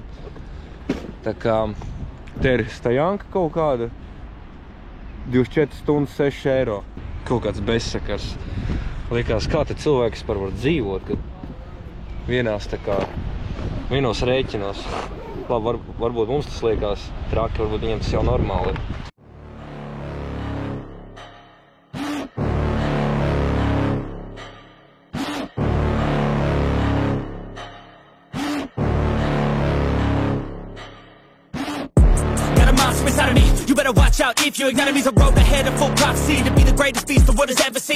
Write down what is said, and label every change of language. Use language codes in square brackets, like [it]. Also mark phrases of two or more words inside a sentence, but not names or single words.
[lv] Tā kā te ir stajanka kaut kāda, 24 stundas 6 eiro. Kaut kāds bezsakars. Liekas, kā te cilvēks var dzīvot, kad vienās tā kā vienos rēķinos. Labi, varbūt mums tas liekas traki, varbūt viņiem tas jau normāli ir. [en] You better watch out if your enemy's a road ahead of full prophecy to be the greatest beast the world has ever seen.